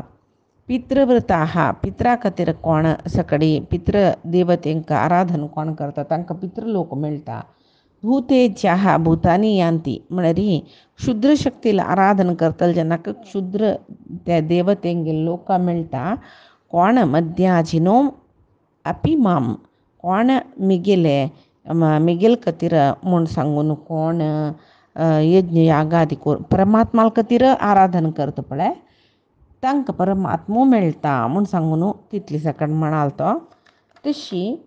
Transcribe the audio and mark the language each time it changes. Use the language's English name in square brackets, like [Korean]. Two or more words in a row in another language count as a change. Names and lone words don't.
[Konkani] पितृव्रता पित्रा खातीर कोण सकडी पितृ देवतेंक आराधन कोण करता तांकां पितृलोक मेळटा। [Sanskrit] भूतेज्या भूतानी यांती [Konkani] म्हळ्यार क्षुद्र शक्तीला आराधन करतले जेन्ना क्षुद्र त्या देवतेंगे लोक मेळटा। कोण [Sanskrit] मध्याजिनो अपि माम [Konkani] कोण मिगेल खातीर म्हूण सांगून कोण यज्ञ यागादी करून परमात्मा खातीर आराधन करता पळय तांकां परमात्मा मेळटा म्हूण सांगून तितली सकट म्हणाल तो तशी